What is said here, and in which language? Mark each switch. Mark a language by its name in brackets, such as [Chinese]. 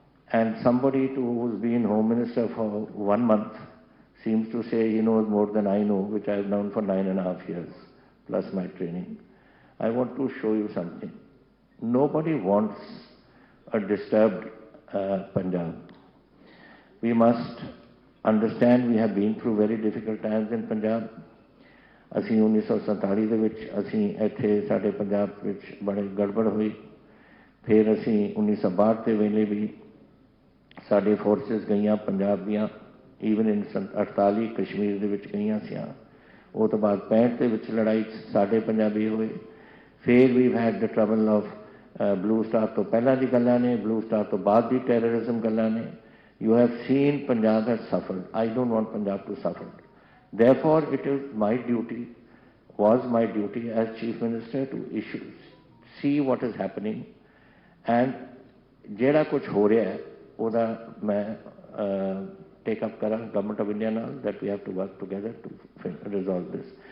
[English] And somebody who's been Home Minister for 1 month seems to say he knows more than I know, which I've known for 9.5 years, plus my training. I want to show you something. Nobody wants a disturbed Punjab. We must understand we have been through very difficult times in Punjab. [Punjabi] ਅਸੀਂ 1947 ਦੇ ਵਿੱਚ ਅਸੀਂ ਇੱਥੇ ਸਾਡੇ ਪੰਜਾਬ ਵਿੱਚ ਬੜੇ ਗੜਬੜ ਹੋਈ. ਫਿਰ ਅਸੀਂ 1962 ਦੇ ਵੇਲੇ ਵੀ ਸਾਡੇ ਫੋਰਸਿਸ ਗਈਆਂ ਪੰਜਾਬ ਦੀਆਂ, [English] even in 48 [Punjabi] ਕਸ਼ਮੀਰ ਦੇ ਵਿੱਚ ਗਈਆਂ ਸੀਆਂ. ਉਹ ਤੋਂ ਬਾਅਦ 65 ਦੇ ਵਿੱਚ ਲੜਾਈ ਸਾਡੇ ਪੰਜਾਬੀ ਹੋਏ. ਫਿਰ ਵੀ [English] had the trouble of [Punjabi] blue star ਤੋਂ ਪਹਿਲਾਂ ਦੀ ਗੱਲਾਂ ਨੇ, ਬਲੂ ਸਟਾਰ ਤੋਂ ਬਾਅਦ ਦੀ ਟੈਰਰਿਜ਼ਮ ਗੱਲਾਂ ਨੇ. [English] You have seen Punjab has suffered. I don't want Punjab to suffer. Therefore, it is my duty, was my duty as Chief Minister to see what is happening, and [Punjabi] ਜਿਹੜਾ ਕੁਛ ਹੋ ਰਿਹਾ ਹੈ ਉਹਦਾ ਮੈਂ [English] take up [Punjabi] ਕਰਾਂ [English] Government of India ਨਾਲ, that we have to work together to resolve this.